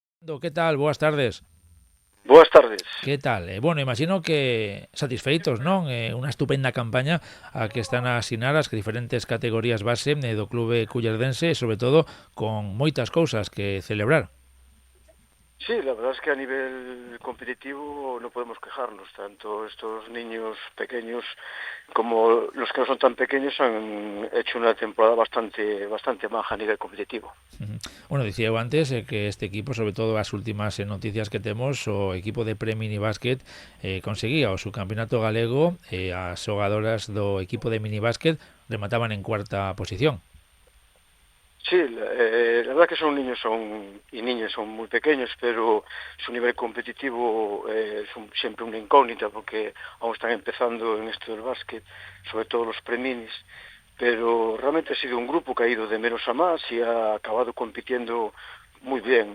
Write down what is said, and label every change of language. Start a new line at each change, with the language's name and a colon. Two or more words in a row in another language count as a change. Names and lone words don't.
Galician: Que tal? Boas tardes. Boas tardes. Que tal? Bueno, imagino que satisfeitos, non? Unha estupenda campaña a que están a asinar as diferentes categorías base do clube cullerdense e, sobre todo, con moitas cousas que celebrar.
Spanish: Sí, la verdad es que a nivel competitivo no podemos quejarnos. Tanto estos niños pequeños como los que no son tan pequeños han hecho una temporada bastante maja a nivel competitivo.
Galician: Bueno, dicía eu antes que este equipo, sobre todo as últimas noticias que temos, o equipo de pre-mini básquet conseguía o subcampeonato galego e as xogadoras do equipo de mini básquet remataban en cuarta posición.
Spanish: Sí, la verdad que y niñas son muy pequeños, pero su nivel competitivo es siempre una incógnita porque aún están empezando en esto del básquet, sobre todo los preminis, pero realmente ha sido un grupo que ha ido de menos a más y ha acabado compitiendo muy bien.